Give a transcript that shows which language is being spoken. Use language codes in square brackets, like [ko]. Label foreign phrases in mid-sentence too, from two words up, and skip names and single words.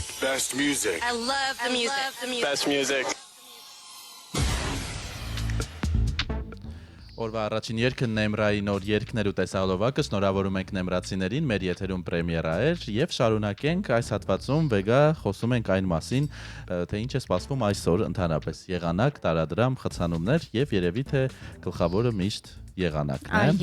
[en] Best music. I love the music. Best music. [hy] Օրվա առաջին երգը Նեմրայի նոր երգներ ու տեսահոլովակը շնորհավորում ենք նեմրացիներին, մեր եթերում պրեմիերա էր եւ շարունակենք այս հատվածում վեգա խոսում ենք այն մասին, թե ինչ է սպասվում այսօր ընդհանրապես եղանակ, տարադրամ, խցանումներ եւ երևի թե գլխավորը միշտ եղանակն